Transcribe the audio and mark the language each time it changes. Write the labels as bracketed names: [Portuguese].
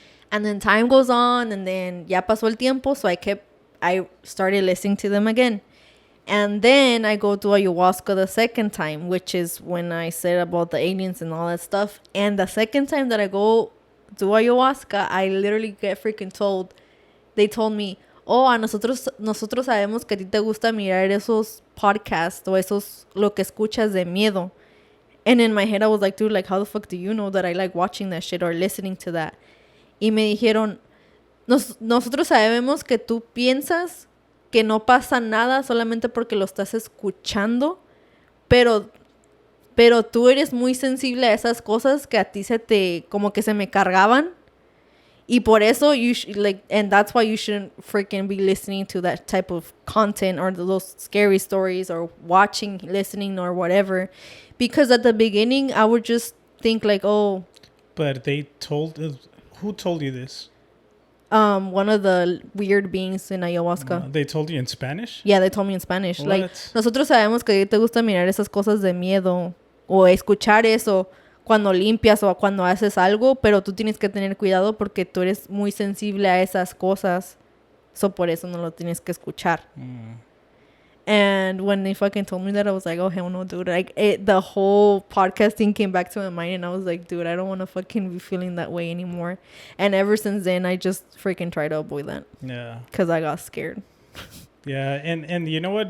[English] And then time goes on, and then [Spanish] ya pasó el tiempo, [English] so I started listening to them again. And then I go to ayahuasca the second time, which is when I said about the aliens and all that stuff. And the second time that I go to ayahuasca, I literally get freaking told. They told me, oh, [Spanish] a nosotros sabemos que a ti te gusta mirar esos podcasts o esos lo que escuchas de miedo. [English] And in my head, I was like, dude, like, how the fuck do you know that I like watching that shit or listening to that? [Spanish] Y me dijeron, nosotros sabemos que tú piensas que no pasa nada solamente porque lo estás escuchando, pero tú eres muy sensible a esas cosas que a ti como que se me cargaban. Y por eso, [English] and that's why you shouldn't freaking be listening to that type of content or those scary stories or watching, listening or whatever. Because at the beginning, I would just think like, oh. But who told you this? One of the weird beings in ayahuasca. They told you in Spanish? Yeah, they told me in Spanish. What? [Spanish] Like, nosotros sabemos que te gusta mirar esas cosas de miedo o escuchar eso cuando limpias o cuando haces algo, pero tú tienes que tener cuidado porque tú eres muy sensible a esas cosas. So por eso no lo tienes que escuchar. [English] And when they fucking told me that, I was like, oh, hell no, dude. Like, the whole podcast thing came back to my mind, and I was like, dude, I don't want to fucking be feeling that way anymore. And ever since then, I just freaking try to avoid that. Yeah. Because I got scared. Yeah, and you know what?